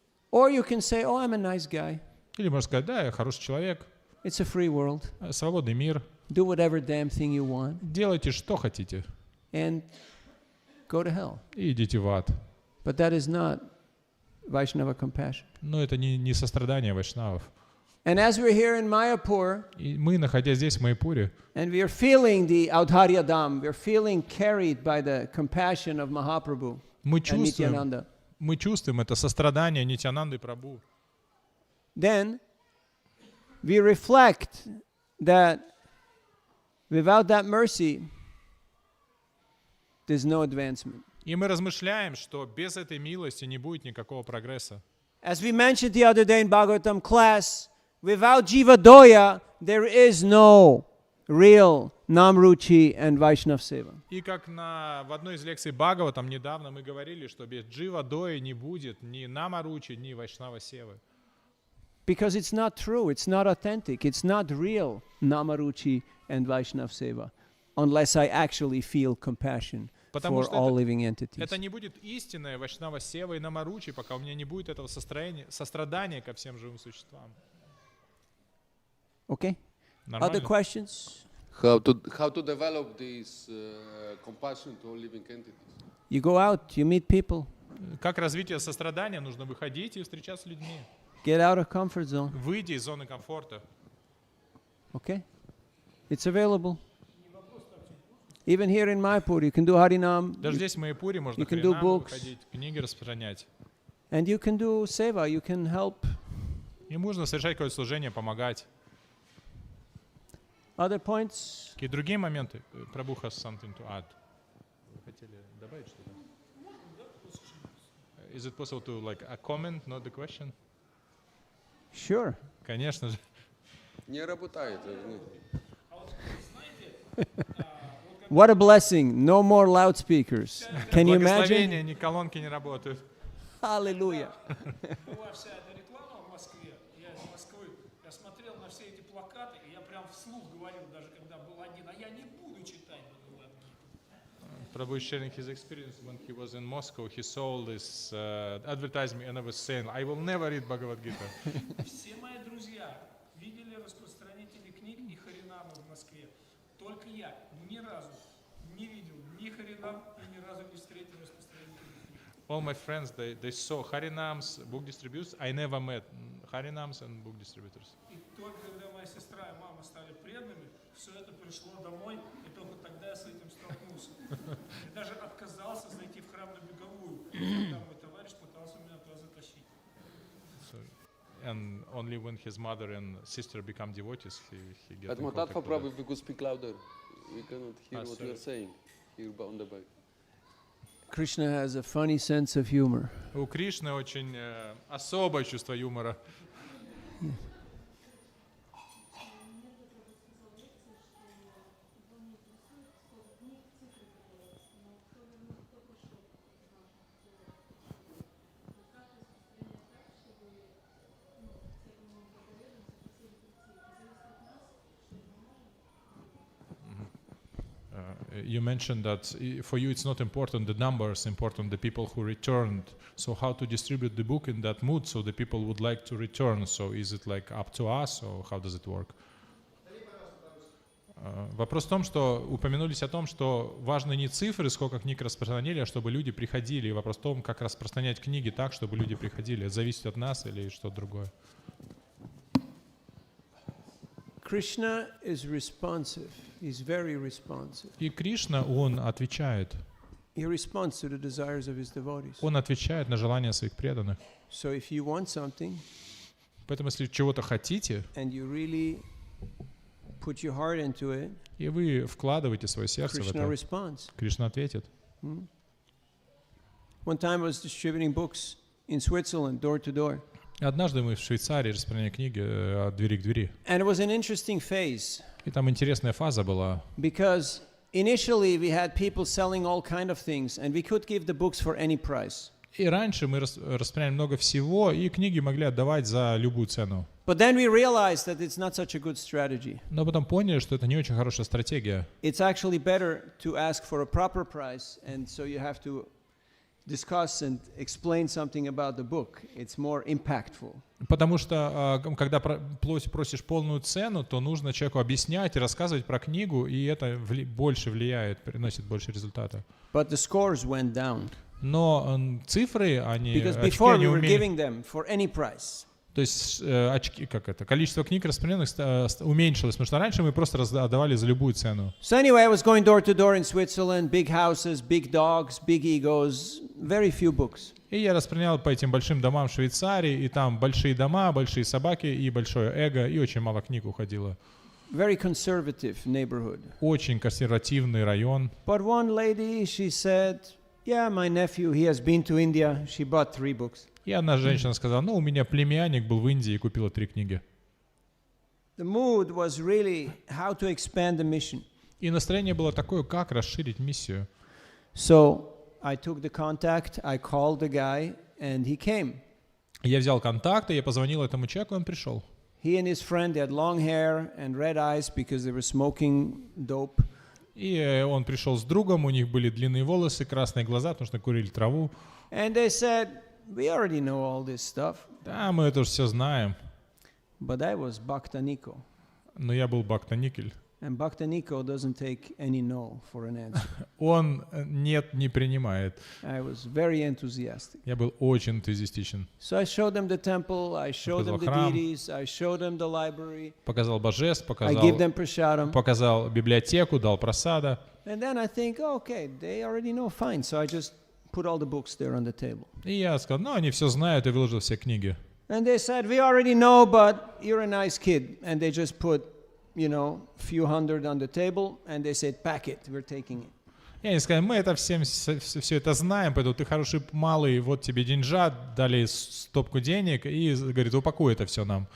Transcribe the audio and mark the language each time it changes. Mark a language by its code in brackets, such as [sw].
[en] Or you can say, oh, I'm a nice guy. [ru] Или можно сказать, да, я хороший человек, [en] It's a free world. [ru] свободный мир, [en] Do whatever damn thing you want [ru] делайте, что хотите, [en] and go to hell. [ru] и идите в ад. [en] But that is not Vaishnava compassion. [ru] Но это не сострадание вайшнавов. [en] And as we're here in Mayapur, [ru] И мы, находясь здесь, в Майяпуре, [en] and we are feeling the Audharya Dham, we're feeling carried by the compassion of Mahaprabhu [ru] мы [en] and [ru] чувствуем, [en] Nityananda. [ru] это сострадание Нитянанды Прабху. [en] Then we reflect that without that mercy, there's no advancement. [ru] И мы размышляем, что без этой милости не будет никакого прогресса. [en] As we mentioned the other day in Bhagavatam class, without Jiva Doya, there is no real Namruchi and Vaishnav Seva. [ru] И как в одной из лекций Бхагаватам недавно мы говорили, что без Джива Дои не будет ни Намаручи, ни Вайшнава Севы. [en] Because it's not true, it's not authentic, it's not real Namaruchi and Vaishnav Seva, unless I actually feel compassion [ru] Потому [en] for [ru] что [en] all living entities. [ru] это не будет истинная Вайшнава Сева и Намаручи, пока у меня не будет этого сострадания ко всем живым существам. [en] Okay? [ru] Нормально? [en] Other questions? How to develop this compassion to all living entities? You go out, you meet people, [ru] Как развитие сострадания? Нужно выходить и встречаться с людьми. [en] get out of comfort zone. [ru] Выйди из зоны комфорта. [en] Okay? It's available. Even here in Mayapur, you can do Harinam, [ru] Даже здесь в Майяпуре можно [en] you can do [ru] харинамы [en] books. [ru] выходить, книги распространять. [en] and you can do seva, you can help. [ru] И можно совершать какое-то служение, помогать. [en] Other points? [ru] Какие другие моменты? [en] Prabhu has something to add. [ru] Вы хотели добавить что-то? [en] Is it possible to like a comment, not the question? Sure. [ru] Конечно же. Не работает. [en] What a blessing. No more loudspeakers. Can you imagine? [ru] Благословение, ни колонки не работают. [en] Hallelujah. [ru] Была вся эта реклама в Москве, я из Москвы, я смотрел на все эти плакаты, и я прям вслух говорил, даже когда был один, а я не буду читать Бхагавад-гиту. [en] Prabhu is sharing his experience when he was in Moscow. He saw this advertisement and I was saying, I will never read Bhagavad Gita. [ru] Все мои друзья видели распространители книг и харинамы в Москве. Только я ни разу не видел ни харинам и ни разу не встретил распространителей книг. [en] All my friends, they saw Harinams, book distributors. I never met Harinams and book distributors. [ru] И только когда моя сестра и мама стали преданными, все это пришло домой, и только тогда я с этим столкнулся. И даже отказался зайти в храм на беговую, когда мой товарищ пытался меня туда затащить. [en] So, and only when his mother and sister become devotees, he get in Admotat contact for with Prabhu, them. if you could speak louder. We cannot hear what sorry. you are saying here on the back. Krishna has a funny sense of humor. [ru] У Кришны очень особое чувство юмора. [en] You mentioned that for you it's not important the numbers, important the people who returned. So how to distribute the book in that mood so the people would like to return? So is it like up to us or how does it work? [ru] Вопрос в том, что упомянулись о том, что важны не цифры, сколько книг распространили, а чтобы люди приходили. И вопрос в том, как распространять книги так, чтобы люди приходили. Это зависит от нас или что-то другое? [en] Krishna is responsive. He's very responsive. [ru] И Кришна, он отвечает. [en] He responds to the desires of his devotees. [ru] Он отвечает на желания своих преданных. [en] So if you want something [ru] Поэтому, если чего-то хотите, [en] and you really put your heart into it, [ru] и вы вкладываете свое сердце в [en] Krishna [ru] это, [en] responds. [ru] Кришна ответит. [en] One time I was distributing books in Switzerland, door to door. [ru] Однажды мы в Швейцарии распространяли книги от двери к двери. [en] And it was an interesting phase [ru] И там интересная фаза была. [en] because initially we had people selling all kind of things and we could give the books for any price. [ru] И раньше мы распространяли много всего, и книги могли отдавать за любую цену. [en] But then we realized that it's not such a good strategy. [ru] Но потом поняли, что это не очень хорошая стратегия. [en] It's actually better to ask for a proper price, and so you have to discuss and explain something about the book. It's more impactful. [ru] Потому что, когда просишь полную цену, то нужно человеку объяснять и рассказывать про книгу, и это больше влияет, приносит больше результата. [en] But the scores went down. [ru] Но цифры, [en] Because [ru] очки, [en] before [ru] они [en] we were giving them for any price. [ru] То есть очки, количество книг распространенных уменьшилось, потому что раньше мы просто отдавали за любую цену. [en] So anyway, I was going door to door in Switzerland, big houses, big dogs, big egos, very few books. [ru] И я распространял по этим большим домам в Швейцарии, и там большие дома, большие собаки и большое эго, и очень мало книг уходило. [en] Very conservative neighborhood. [ru] Очень консервативный район. [en] But one lady, she said, yeah, my nephew, he has been to India. She bought 3 books. [ru] И одна женщина сказала, у меня племянник был в Индии и купила 3 книги. [en] The mood was really how to expand the mission. [ru] И настроение было такое, как расширить миссию. [en] So I took the contact, I called the guy, and he came. [ru] Я взял контакты, я позвонил этому человеку, и он пришел. [en] He and his friend, they had long hair and red eyes because they were smoking dope. [ru] И он пришел с другом, у них были длинные волосы, красные глаза, потому что курили траву. [en] And they said, we already know all this stuff. [ru] Да, мы это уже все знаем. [en] But I was Bhaktaniko. [ru] Но я был Бхактаникель. [en] And Bhaktaniko doesn't take any no for an answer. [ru] Он нет не принимает. [en] I was very enthusiastic. [ru] Я был очень энтузиастичен. [en] So I showed them the temple, I showed them the [ru] Показал храм. [en] deities, I showed them the library, [ru] Показал божеств, [en] I give them [ru] показал, [en] prasadam. [ru] показал библиотеку, дал просада. [en] And then I think, okay, they already know, fine. So I just put all the books there on the table. [ru] И я сказал, они все знают, и выложил все книги. [en] And they said, we already know, but you're a nice kid. And they just put, few hundred on the table, and they said, pack it, we're taking it. [ru] И они сказали, мы это все это знаем, поэтому ты хороший малый, вот тебе деньжат, дали стопку денег, и, говорит, упакуй это все нам.